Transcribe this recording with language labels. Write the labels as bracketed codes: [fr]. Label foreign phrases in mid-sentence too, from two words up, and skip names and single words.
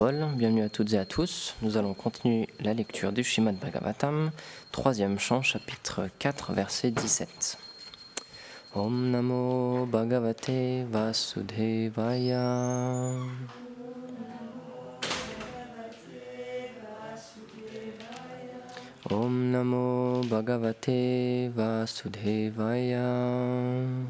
[fr] Bienvenue à toutes et à tous. Nous allons continuer la lecture du Srimad Bhagavatam, 3e chant, chapitre 4, verset 17. [sa] Om Namo Bhagavate Vasudevaya. Om Namo Bhagavate Vasudevaya.